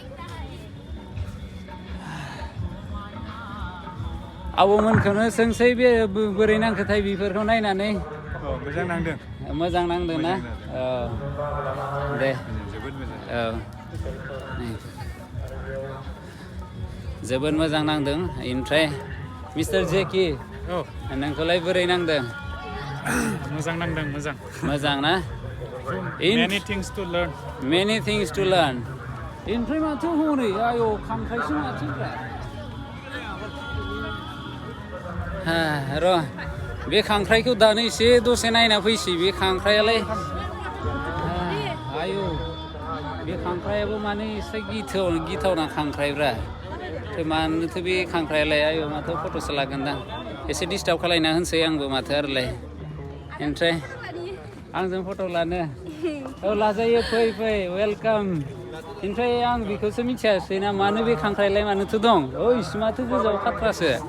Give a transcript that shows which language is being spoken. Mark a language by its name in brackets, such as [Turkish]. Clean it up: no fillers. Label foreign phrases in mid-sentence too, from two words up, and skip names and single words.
[Bodo] आबौमोनखौनो सोंसै बे बोरै नांखोथाय बेफोरखौ नायनानै मोजां नांदों ना औ दे औ जोबोद मोजां नांदों ओमफ्राय मिस्टार जेकि नोंखौलाय बोरै नांदों मोजां नांदों मोजां ना [English] many things to learn [Bodo] ओमफ्राय माथो हनै आयौ खांख्राइसो माथोब्रा र' बे खांख्राइखौ दानो एसे दसे नायना फैसै बे खांख्राइयालाय आयौ बे खांख्राइयाबो माने एसे गिथावना खांख्राइब्रा मानोथो बे खांख्राइयालाय आयौ माथो फट'सो लागोनदां एसे डिस्टार्ब खालायना होनसै आंबो माथो आरोलाय ओमफ्राय आंजों फट' लानो औ लाजायो फै वेलकाम ओमफ्राय आं बेखौसो मिथियासै ना मानो बे खांख्राइलाय मानोथो दं ओइस माथो गोजाव खाथ्रासो